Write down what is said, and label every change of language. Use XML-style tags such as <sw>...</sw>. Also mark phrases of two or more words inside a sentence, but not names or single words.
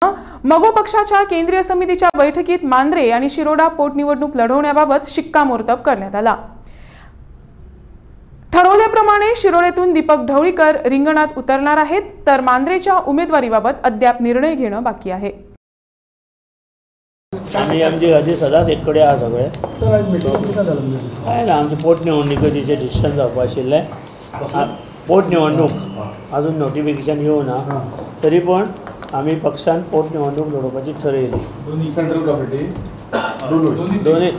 <mr>मगो पक्षाच्या केंद्रीय समितीच्या बैठकीत मांद्रे आणि शिरोडा पोटनिवडणूक लढवण्याबाबत शिक्कामोर्तब करण्यात आला। ठरवल्याप्रमाणे शिरोडेतून दीपक ढवळीकर रिंगणात उतरणार आहेत, तर मांद्रेच्या उमेदवारीबाबत अद्याप निर्णय घेणं बाकी आहे।</mr> <kok>आम्ही आमची गादी सदांच एक कडेन आहा सगळे काय ना आमचे पोटनिवडणुकीचे डिसिशन जावपा आशिल्लें। पोटनिवडणूक अजून नोटिफिकेशन येवना, तरी पण आमी पक्षान पोटनिवडणूक लडोवपाची ठरयली।</kok> <en>central committee</en>